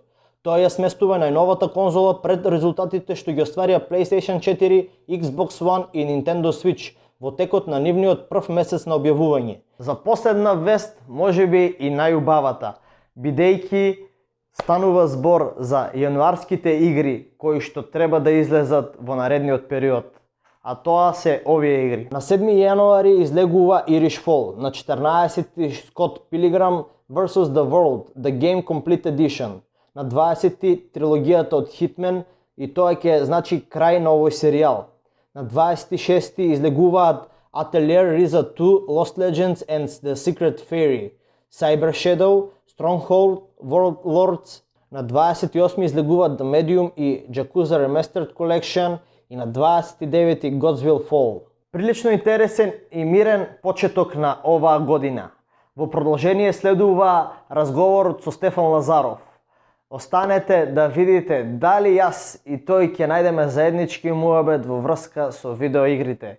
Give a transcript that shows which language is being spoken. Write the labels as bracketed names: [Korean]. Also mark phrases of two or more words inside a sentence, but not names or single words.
[Macedonian] Тоа ја сместува најновата конзола пред резултатите што ги остварија PlayStation 4, Xbox One и Nintendo Switch во текот на нивниот прв месец на објавување. За последна вест, можеби и најубавата, бидејќи станува збор за јануарските игри кои што треба да излезат во наредниот период. А тоа се овие игри. На 7 јануари излегува Irish Fall, на 14 Scott Pilgrim vs. The World, The Game Complete Edition, на 20 трилогијата од Hitman и тоа ќе значи крај на овој серијал. На 26 излегуваат Atelier Ryza 2, Lost Legends and The Secret Fairy, Cyber Shadow, Stronghold, World Lords. На 28 излегуваат The Medium и Yakuza Remastered Collection и на 29 Godswill Fall. Прилично интересен и мирен почеток на оваа година. Во продолжение следува разговорот со Стефан Лазаров. Останете да видите дали јас и тој ќе најдеме заеднички муабет во врска со видеоигрите.